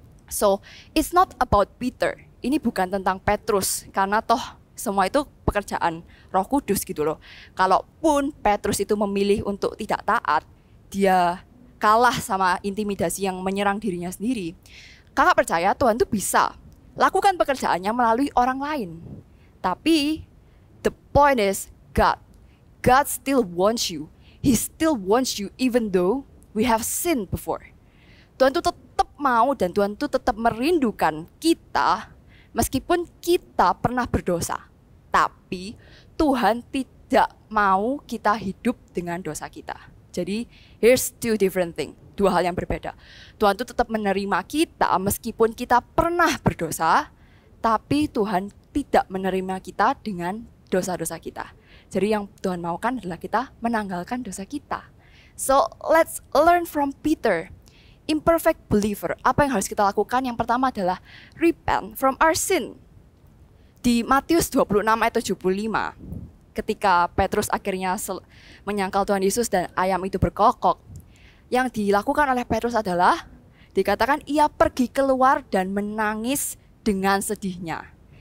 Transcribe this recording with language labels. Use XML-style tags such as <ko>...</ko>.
<en>So, it's not about Peter.</en> <id>Ini bukan tentang Petrus, karena toh semua itu pekerjaan Roh Kudus gitu loh. Kalaupun Petrus itu memilih untuk tidak taat, dia kalah sama intimidasi yang menyerang dirinya sendiri. Kakak percaya Tuhan tuh bisa lakukan pekerjaannya melalui orang lain. Tapi</id> <en>the point is God still wants you. He still wants you even though we have sinned before.</en> <id>Tuhan tuh tetap mau dan Tuhan tuh tetap merindukan kita meskipun kita pernah berdosa. Tapi Tuhan tidak mau kita hidup dengan dosa kita. Jadi</id> <en>here's 2 different things.</en> <id>2 hal yang berbeda. Tuhan itu tetap menerima kita meskipun kita pernah berdosa, tapi Tuhan tidak menerima kita dengan dosa-dosa kita. Jadi yang Tuhan maukan adalah kita menanggalkan dosa kita.</id> <en>So let's learn from Peter. Imperfect believer,</en> <id>apa yang harus kita lakukan? Yang pertama adalah</id> <en>repent from our sin.</en> <id>Di Matius 26 ayat 75, ketika Petrus akhirnya menyangkal Tuhan Yesus dan ayam itu berkokok, yang dilakukan oleh Petrus adalah dikatakan ia pergi keluar dan menangis dengan sedihnya.</id>